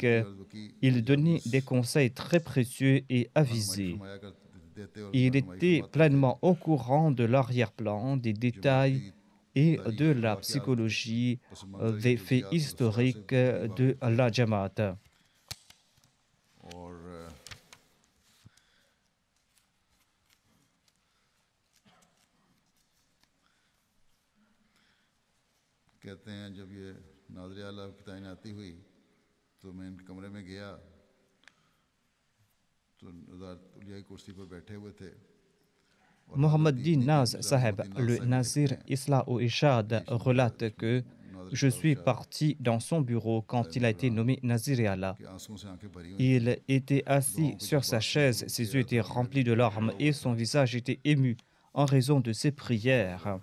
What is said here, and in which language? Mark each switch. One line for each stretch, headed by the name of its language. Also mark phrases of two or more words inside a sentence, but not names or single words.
French: Il donnait des conseils très précieux et avisés. Il était pleinement au courant de l'arrière-plan, des détails et de la psychologie des faits historiques de la Jamaat.
Urdu: کہتے ہیں جب یہ ناظر اعلیٰ کی تعیناتی ہوئی تو میں ان کے کمرے میں گیا تو علیا کی کرسی پر بیٹھے ہوئے تھے.
French: Mohammed Din Naz Saheb, le Nazir Islah ou Ishad, relate que je suis parti dans son bureau quand il a été nommé Nazir Allah. Il était assis sur sa chaise, ses yeux étaient remplis de larmes et son visage était ému en raison de ses prières.